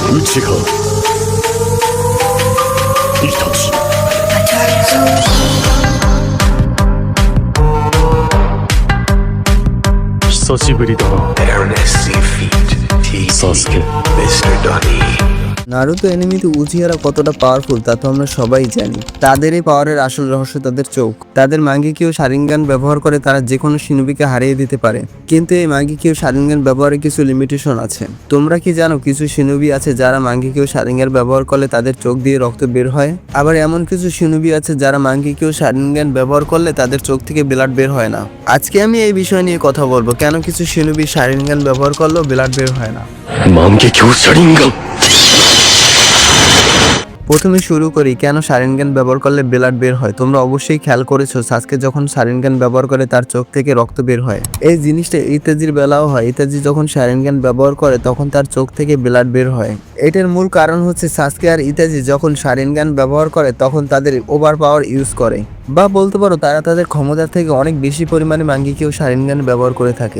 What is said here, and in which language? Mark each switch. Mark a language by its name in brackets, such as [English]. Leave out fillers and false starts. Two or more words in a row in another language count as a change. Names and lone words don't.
[Japanese] ちがイタチ久しぶりだなサスケ Mr. Donnie. [Bangla] নারুতো এনিমিতে উচিহারা কতটা পাওয়ারফুল তা তো আমরা সবাই জানি। তাদের এই পাওয়ারের আসল রহস্য তাদের চোখ। তাদের মাঙ্গেকিও শারিঙ্গান ব্যবহার করে তারা যে কোনো শিনোবিকে হারিয়ে দিতে পারে, কিন্তু এই মাঙ্গেকিও শারিঙ্গান ব্যবহারে কিছু লিমিটেশন আছে। তোমরা কি জানো কিছু শিনোবি আছে যারা মাঙ্গেকিও শারিঙ্গান ব্যবহার করলে তাদের চোখ দিয়ে রক্ত বের হয়, আবার এমন কিছু শিনোবি আছে যারা মাঙ্গেকিও শারিঙ্গান ব্যবহার করলে তাদের চোখ থেকে ব্লাড বের হয় না। আজকে আমি এই বিষয় নিয়ে কথা বলবো, কেন কিছু শিনোবি শারিঙ্গান ব্যবহার করলেও ব্লাড বের হয় না। [Japanese] 万華鏡車輪眼 [Bangla] প্রথমে শুরু করি কেন শারিনগান ব্যবহার করলে ব্লাড বের হয়। তোমরা অবশ্যই খেয়াল করেছো সাসকে যখন শারিনগান ব্যবহার করে তার চোখ থেকে রক্ত বের হয়। এই জিনিসটা ইতাজির বেলাও হয়। ইতাজি যখন শারিনগান ব্যবহার করে তখন তার চোখ থেকে ব্লাড বের হয়। এটার মূল কারণ হচ্ছে সাসকে আর ইতাজি যখন শারিনগান ব্যবহার করে তখন তাদের [English] over power use [Bangla] করে, বা বলতে পারো তারা তাদের ক্ষমতার থেকে অনেক বেশি পরিমাণে মাঙ্গেকিও শারিনগান ব্যবহার করে থাকে।